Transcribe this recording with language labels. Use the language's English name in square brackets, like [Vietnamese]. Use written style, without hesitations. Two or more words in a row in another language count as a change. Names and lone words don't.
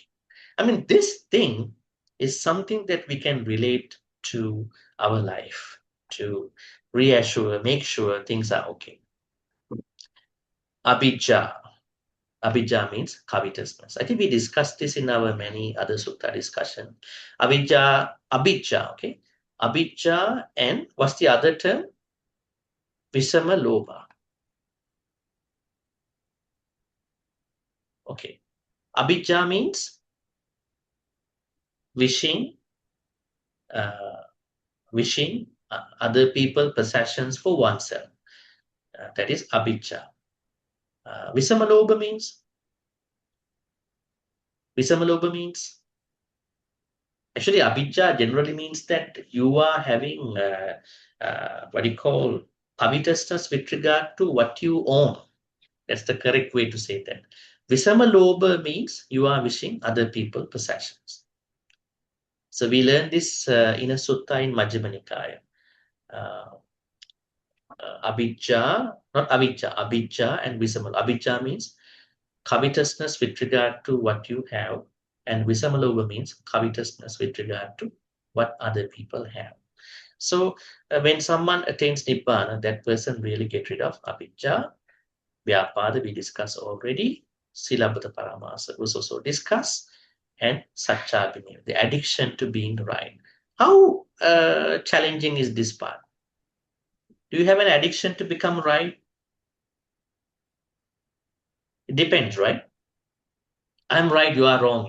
[English] I mean, this thing is something that we can relate to our life, to reassure, make sure things are okay. Abhijja. Abhijja means covetousness. I think we discussed this in our many other sutta discussion. Abhijja, okay? Abhijja and what's the other term? [Pali] Visama lobha. Okay. [English] Abhijja means wishing, other people possessions for oneself. That is abhijja. [Pali] Visama lobha [English] means actually abhijja generally means that you are having what you call covetousness with regard to what you own. That's the correct way to say that. [Pali] Visama lobha [English] means you are wishing other people possessions. So we learned this in a sutta in Majjhima Nikaya. Abhijja, not avijja, abhijja and visama. Abhijja means covetousness with regard to what you have, and visamalobha means covetousness with regard to what other people have. So when someone attains nibbana, that person really get rid of abhijja. Vyapada we discussed already. [Pali] Silabhata paramasa [English] was also discussed, and satchabhinaya, the addiction to being right. How challenging is this part? Do you have an addiction to become right? It depends, right? I'm right, you are wrong.